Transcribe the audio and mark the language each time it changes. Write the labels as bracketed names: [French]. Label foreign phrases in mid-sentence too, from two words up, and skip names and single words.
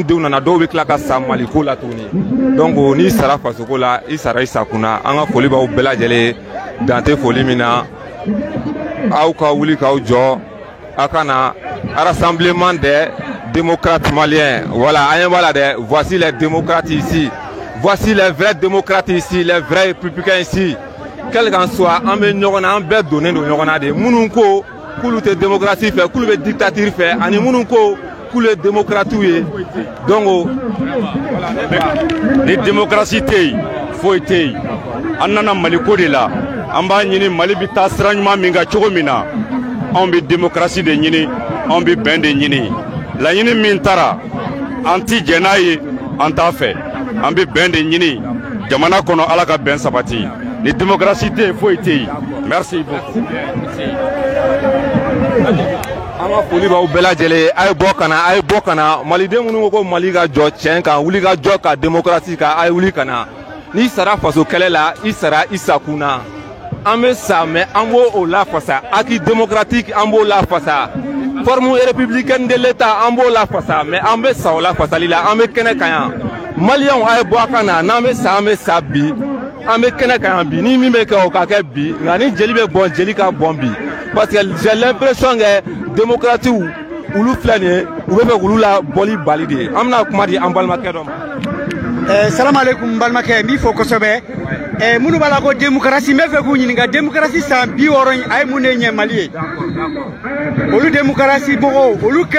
[Bambara] denw nana dɔw bɛ tila ka sa Mali ko la tuguni donc n'i sara fasoko la i sara i sakunna an ka foli b'aw bɛɛ lajɛlen dante foli min na aw ka wuli k'aw jɔ aw ka na [French] rassemblement des démocrates maliens voilà [Bambara] an ɲɛ b'a la dɛ [French] voici les démocrates ici voici les vrais démocrates ici les vrais républicains ici quel qu'en soit [Bambara] an bɛ ɲɔgɔn na an bɛɛ donnen don ɲɔgɔn na de minnu ko k'olu tɛ démocratie fɛ k'olu bɛ dictature fɛ ani minnu ko k'olu ye démocrates ye donc ni démocratie tɛ yen foyi tɛ yen an nana Mali ko de la an b'a ɲini Mali bɛ taa sira ɲuman min kan cogo min na anw bɛ démocratie de ɲini anw bɛ bɛn de ɲini laɲini min taara an ti jɛn n'a ye an t'a fɛ an bɛ bɛn de ɲini jamana kɔnɔ ala ka bɛn sabati ni démocratie tɛ yen foyi tɛ yen [French] merci beaucoup. [Bambara] an ka foli b'aw bɛɛ lajɛlen a ye bɔ ka na maliden minnu ko Mali ka jɔ tiɲɛ kan wuli ka jɔ ka démocratie kan a ye wuli ka na n'i sara faso kɛlɛ la i sara i sakun na an bɛ sa mais an b'o o lafasa [French] acquis démocratique [Bambara] an b'o lafasa [French] forme républicaine de l'État [Bambara] an b'o lafasa mais an bɛ sa o lafasali la an bɛ kɛnɛ kan yan maliyɛnw a ye bɔ a kan na n'an bɛ sa bi an bɛ kɛnɛ kan yan bi ni min bɛ kɛ o ka kɛ bi nka ni jeli bɛ bɔn jeli ka bɔn bi [French] parce que j'ai l'impression que démocratie [Bambara] olu filɛ nin ye u bɛ fɛ k'olu la bɔli bali de ye an bɛna kuma di an balimakɛ dɔ ma. [Arabic] السلام عليكم [Bambara] n balimakɛ n b'i fo kosɛbɛ minnu b'a la ko démocratie n bɛ fɛ k'u ɲininka démocratie san 60 a ye mun de ɲɛ Mali ye olu démocratie mɔgɔw olu kelenw